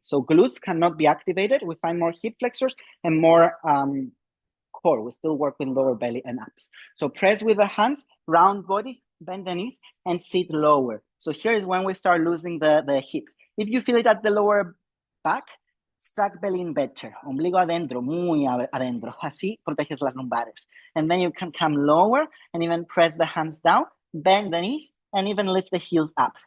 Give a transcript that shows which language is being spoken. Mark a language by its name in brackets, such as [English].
[English] So glutes cannot be activated. We find more hip flexors and more core. We still work with lower belly and abs. So press with the hands, round body, bend the knees, and sit lower. So here is when we start losing the hips. If you feel it at the lower back, suck belly in better. [Spanish] Ombligo adentro, muy adentro. Así proteges las lumbares. [English] And then you can come lower and even press the hands down, bend the knees, and even lift the heels up.